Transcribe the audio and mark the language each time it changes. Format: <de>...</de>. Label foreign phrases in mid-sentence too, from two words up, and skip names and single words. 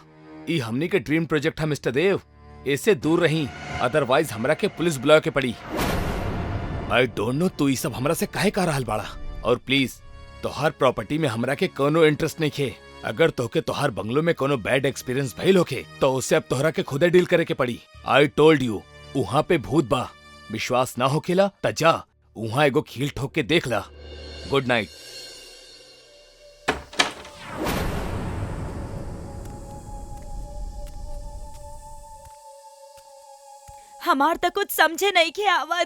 <bho>ये हमने के</bho> <en>dream project</en> <bho>है मिस्टर देव, इससे दूर रही, अदरवाइज हमरा के पुलिस बुला के पड़ी।</bho> <en>I don't know</en> <bho>तू ये सब हमरा से काहे कह रहल बाड़ा। और प्लीज तोहार प्रॉपर्टी में हमरा के कोनो इंटरेस्ट नहीं खे। अगर तोके तोहार बंगलो में कोनो</bho> <en>bad experience</en> <bho>भइल होके तो उससे अब तोहरा के खुदे डील करे के पड़ी।</bho> <en>I told you,</en> <bho>वहाँ पे भूत बा। विश्वास ना होकेला त जा वहाँ एगो खील ठोक के देख ला।</bho> <en>Good night.</en> <bho>हमार तो कुछ समझे नहीं के आवत।</bho>